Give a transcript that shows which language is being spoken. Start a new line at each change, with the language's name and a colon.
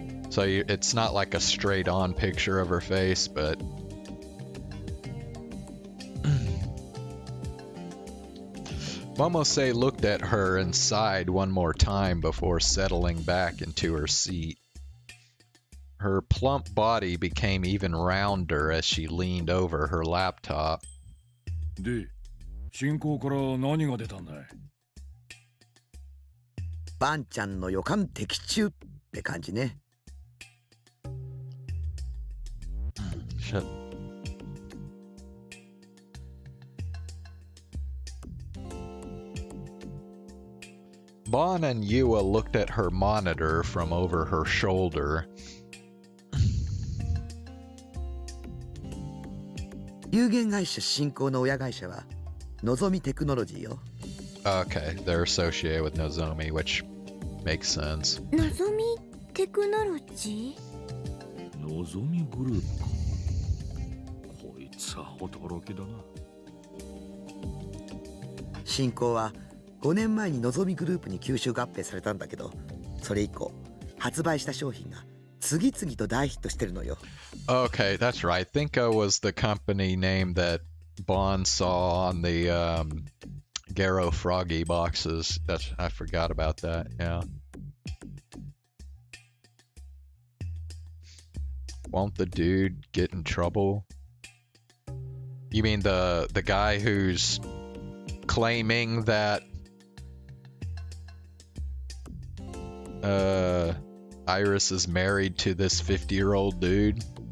English: So it's not like a straight on picture of her face, but Momose looked at her and sighed one more time before settling back into her seat. Her plump body became even rounder as she leaned over her laptop.
Japanese: で、進行から何が出たんだい？バンちゃんの予感的中って感じね。
English: Shit. Bon and Yua looked at her monitor from over her shoulder.
Japanese: 有限会社新興の親会社はのぞみテクノロジーよ。
English: Okay, they're associated with Nozomi, which makes sense.
Japanese: のぞみテクノロジー。のぞみグループか。こいつは驚きだな。新興は5年前にのぞみグループに吸収合併されたんだけど、それ以降発売した商品が次々と大ヒットしてるのよ。
English: Okay, that's right. Thinko was the company name that Bond saw on the Garo Froggy boxes. I forgot about that. Yeah. Won't the dude get in trouble? You mean the guy who's claiming that Iris is married to this 50-year-old dude?